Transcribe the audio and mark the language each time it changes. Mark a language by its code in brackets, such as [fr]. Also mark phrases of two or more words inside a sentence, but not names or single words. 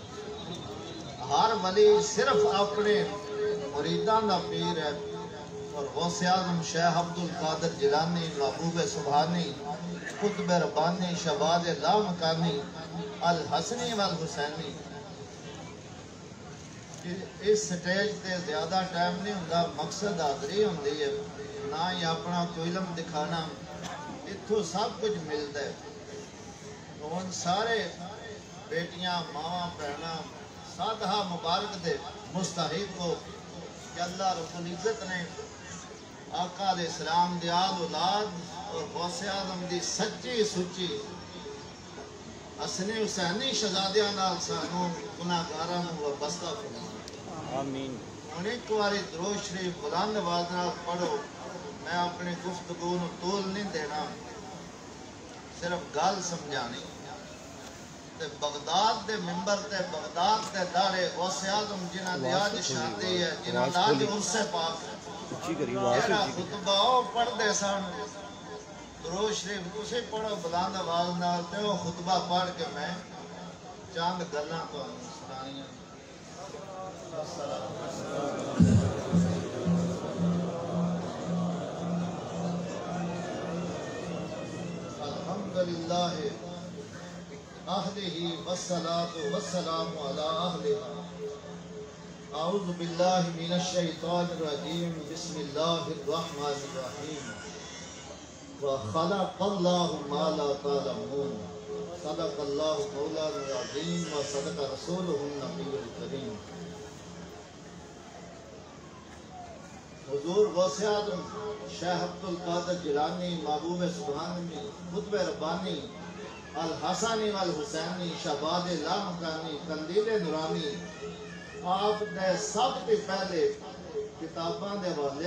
[pa] ہر ولی صرف اپنے مریدان دا پیر ہے، اور غوث اعظم شیخ عبدالقادر جیلانی محبوب سبحانی قطب ربانی شہباز لامکانی الحسنی والحسینی۔ اس سٹیج تے زیادہ ٹائم نہیں ہوندہ، مقصد حاضری ہوندی ہے، نہ ہی اپنا کوئی علم دکھانا، اتھو سب کچھ ملتا ہے۔ تو ان سارے بیٹیاں ماواں بہناں سادھا مبارک دے مستحق کو کہ [ar] اللہ رب العزت [pa] نے آقا [ar] علیہ السلام [pa] دی آل اولاد اور غوث اعظم دی سچی سچی حسنی حسینی شہزادیاں نال سانوں گناہگاراں نوں وابستہ فرما۔ آمین۔ ہن ایک واری درود شریف بلند آواز نال پڑھو۔ میں اپنی گفتگو نوں طول نہیں دینا، صرف گل سمجھانی۔ تے بغداد دے ممبر تے بغداد تے داڑے غوث اعظم جنہاں دی آج شادی ہے، جنہاں دا آج عرس پاک ہے، جہاں خطبہ پڑھ دے سن درود شریف تسی پڑھو بلند آواز نال تے وہ خطبہ پڑھ کے میں چند گلاں تانوں سنائیاں۔ [ar] الحمدللہ اہلہ والصلاة والسلام علی اہلہ۔ اعوذ باللہ من الشیطان الرجیم، بسم اللہ الرحمن الرحیم۔ وخلق اللہ ما لا تعلمون، صدق اللہ مولانا العظیم وصدق رسولہ النبی الکریم۔ [ur] حضور غوث اعظم شیخ عبد القادر جیلانی محبوب سبحانی قطب ربانی الحسنی والحسینی شہباز لامکانی قندیل نورانی آپ نے سب سے پہلے [pa] کتاباں دے حوالے